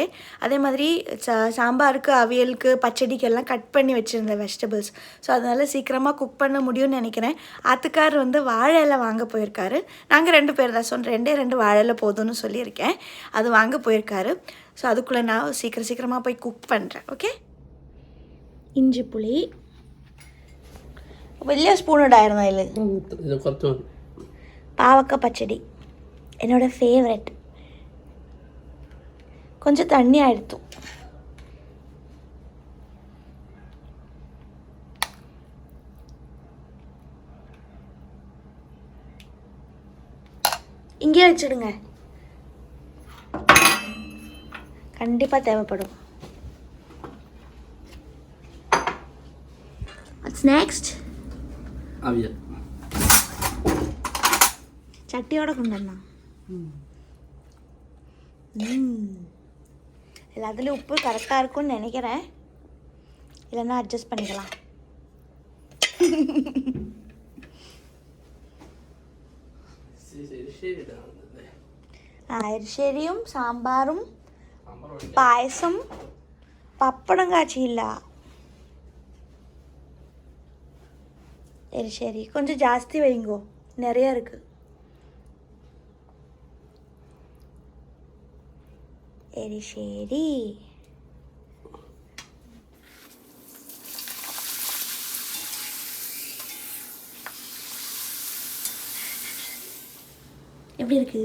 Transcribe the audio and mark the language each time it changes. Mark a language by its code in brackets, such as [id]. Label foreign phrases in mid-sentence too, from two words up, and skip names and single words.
[ta] அதே மாதிரி சாம்பாருக்கு, அவியலுக்கு, பச்சடிக்கெல்லாம் கட் பண்ணி வச்சுருந்தேன் வெஜிடபிள்ஸ். ஸோ அதனால் சீக்கிரமாக குக் பண்ண முடியும்னு நினைக்கிறேன். ஆத்துக்கார் வந்து வாழை இலை வாங்க போயிருக்காரு. நாங்கள் 2 பேர் தான், ஸோ 2 வாழை இலை போதும்னு சொல்லியிருக்கேன். அது வாங்க போயிருக்காரு. ஸோ அதுக்குள்ளே நான் சீக்கிரமாக போய் குக் பண்ணுறேன். ஓகே. [ml] ഇഞ്ചി പുളി വലിയ സ്പൂൺ ഇടായിരുന്നു അതിൽ. പാവക്ക പച്ചടി എന്നോട് ഫേവറേറ്റ്. കൊഞ്ചം തണ്ണി ആയിരുന്നു. [ta] இங்கே வச்சிடுங்க, கண்டிப்பாக தேவைப்படும். [en] What's next? [ta] அவியல் சட்டியோட கொண்டு எல்லாத்துலேயும் உப்பு கரெக்டாக இருக்கும்னு நினைக்கிறேன். இல்லைன்னா அட்ஜஸ்ட் பண்ணிக்கலாம். [ml] എരിശ്ശേരിയും സാമ്പാറും പായസം പപ്പടം കാച്ചിയില്ല. [ta] எரிசேரி கொஞ்சம் ஜாஸ்தி வைங்கோ, நிறையா இருக்குது. எரிசேரி எப்படி இருக்கு?